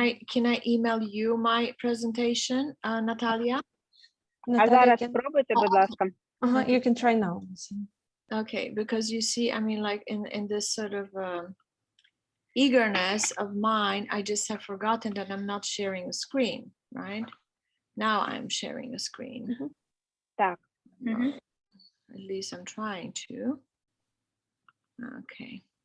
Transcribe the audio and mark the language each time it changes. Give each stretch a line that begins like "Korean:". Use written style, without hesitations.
English: Can I email you my presentation, Natalia?
Ukrainian: А зараз спробуйте, будь ласка.
English: You can try now. Okay, because you see, I mean, like in this sort of eagerness of mine, I just have forgotten that I'm not sharing a screen, right? Now I'm sharing a screen.
Ukrainian: Так.
English: At least I'm trying to. Okay.